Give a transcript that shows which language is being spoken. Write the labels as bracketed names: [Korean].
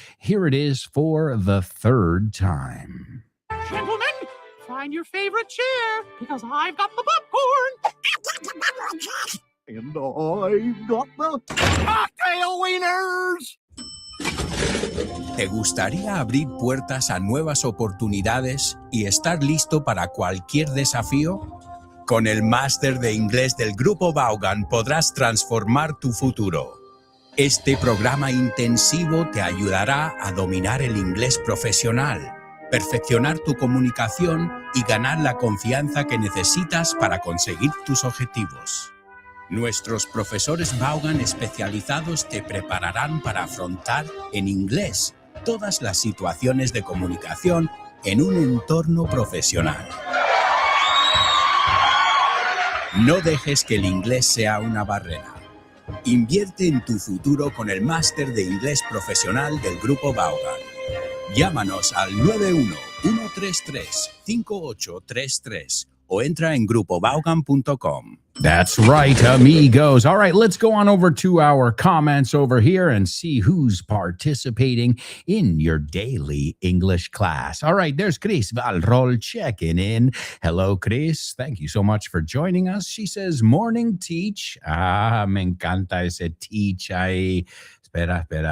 [English] Here it is for the 3rd time. Gentlemen, find your favorite chair because I've got the popcorn. And I've got the cocktail wieners. [Spanish] ¿Te gustaría abrir puertas a nuevas oportunidades y estar listo para cualquier desafío? Con el máster de inglés del Grupo Vaughan podrás transformar tu futuro. Este programa intensivo te ayudará a dominar el inglés profesional, perfeccionar tu comunicación y ganar la confianza que necesitas para conseguir tus objetivos. Nuestros profesores Vaughan especializados te prepararán para afrontar en inglés todas las situaciones de comunicación en un entorno profesional. No dejes que el inglés sea una barrera. Invierte en tu futuro con el máster de inglés profesional del Grupo Vaughan. Llámanos al 91-133-5833 o entra en grupovaughan.com. [English] That's right, amigos. All right, let's go on over to our comments over here and see who's participating in your daily English class. All right, there's Chris Valrol checking in. Hello, Chris. Thank you so much for joining us. She says, morning, teach. [Spanish] Ah, me encanta ese teach ahí. Espera.